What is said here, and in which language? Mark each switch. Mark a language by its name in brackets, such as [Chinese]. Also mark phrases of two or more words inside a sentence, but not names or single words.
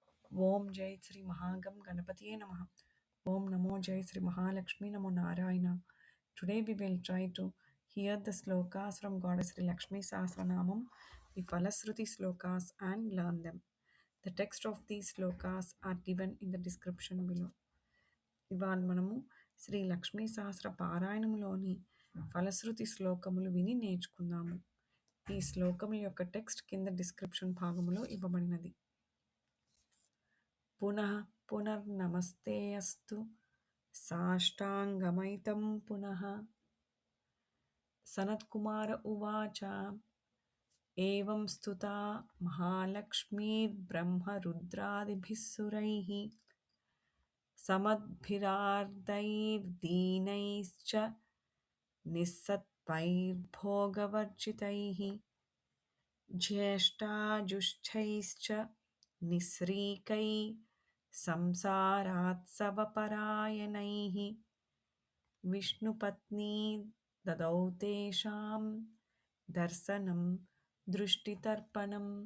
[Sanskrit] ॐ जय श्री महागम गणपतये नमः। ॐ नमो जय श्री महालक्ष्मी नमो नारायण. [English] Today we will try to hear the slokas from Goddess Sri Lakshmi Sahasranamam, the Falasruti slokas, and learn them. The text of these slokas are given in the description below. [Telugu] ఇవాళ మనము శ్రీ లక్ష్మీ సహస్ర పారాయణములోని ఫలశ్రుతి శ్లోకములు విని నేర్చుకుందాము. ఈ శ్లోకముల యొక్క టెక్స్ట్ కింద డిస్క్రిప్షన్ భాగములో ఇవ్వబడినది. [Sanskrit] పునః పునర్నమస్తే అస్తు సాష్టాంగమైతం పునః. సనత్కుమార ఉవాచ ఏవం స్తుతా మహాలక్ష్మీర్బ్రహ్మరుద్రాదిభిः సురైः समद्भिरार्दैर्दीनैश्च निस्सत्त्वैर्भोगवर्जितैः ज्येष्ठाजुष्टैश्च निःस्रीकै संसारात्सवपरायणैः विष्णुपत्नी ददौ तेषां दर्शनं दृष्टितर्पणम्